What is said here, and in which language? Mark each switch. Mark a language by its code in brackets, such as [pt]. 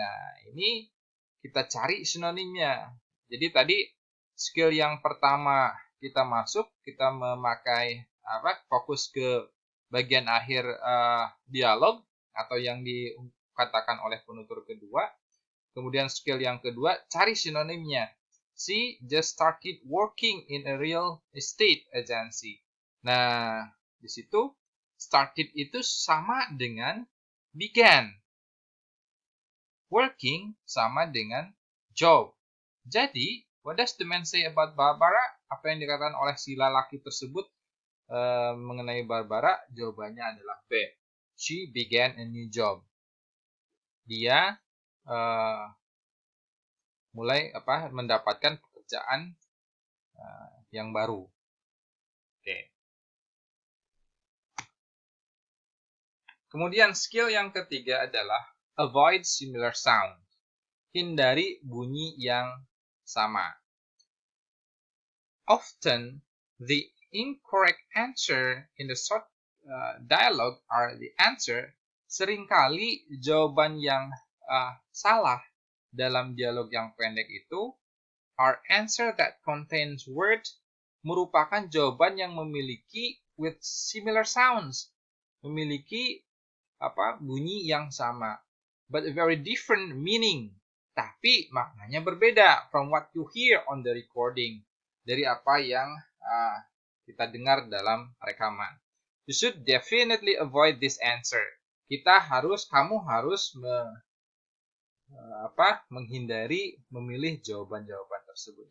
[id] Nah, ini kita cari sinonimnya. Jadi tadi skill yang pertama kita masuk, kita memakai fokus ke bagian akhir dialog atau yang dikatakan oleh penutur kedua. Kemudian skill yang kedua, cari sinonimnya. [en] She just started working in a real estate agency. [id] Nah, di situ started itu sama dengan began. Working sama dengan job. Jadi, [en] what does the man say about Barbara? [id] Apa yang dikatakan oleh si lelaki tersebut mengenai Barbara? Jawabannya adalah B. [en] She began a new job. [id] Dia mulai mendapatkan pekerjaan yang baru. Oke. Kemudian skill yang ketiga adalah [en] avoid similar sound. [id] Hindari bunyi yang sama. [en] Often the incorrect answer in the short dialogue are the answer. [id] Seringkali jawaban yang salah dalam dialog yang pendek itu [en] are answer that contains words, [id] merupakan jawaban yang memiliki [en] with similar sounds, [id] memiliki bunyi yang sama, [en] but a very different meaning, [id] tapi maknanya berbeda [en] from what you hear on the recording, [id] dari apa yang kita dengar dalam rekaman. [en] You should definitely avoid this answer. [id] Kamu harus menghindari memilih jawaban-jawaban tersebut.